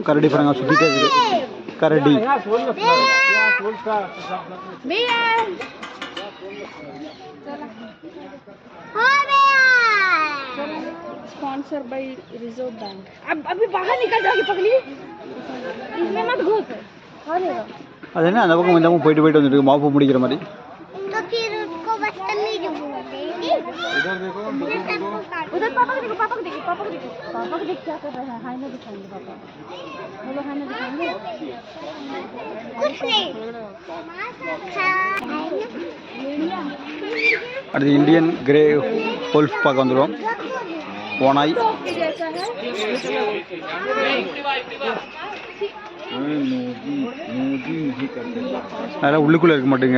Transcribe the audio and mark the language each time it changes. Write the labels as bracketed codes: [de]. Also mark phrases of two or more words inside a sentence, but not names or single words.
[ta] கரடி பாருங்க சுற்றிட்டே இருக்குது. கரடி [en] sponsor by Reserve Bank. [hi] अब अभी बाहर निकल जाओगी पगली. इसमें मत घुस. [ta] அது என்ன அந்த பக்கம் இந்த பக்கம் போயிட்டு போயிட்டு வந்துட்டு இருக்கு மாப்பு முடிக்கிற மாதிரி. [hi] तो फिर उसको बदतमीज बोलते हैं. इधर देखो उधर पापा को देखो. पापा को देखो. पापा को देखो. पापा को देख क्या कर रहा है. हाय ना दिखाएंगे पापा. बोलो हाय ना दिखाएंगे. कुछ नहीं. [ta] அடுத்து [en] Indian grey wolf [ta] பார்க்க வந்துடுவோம். ஓனாய் அதெல்லாம் உள்ளுக்குள்ளே இருக்க மாட்டேங்க.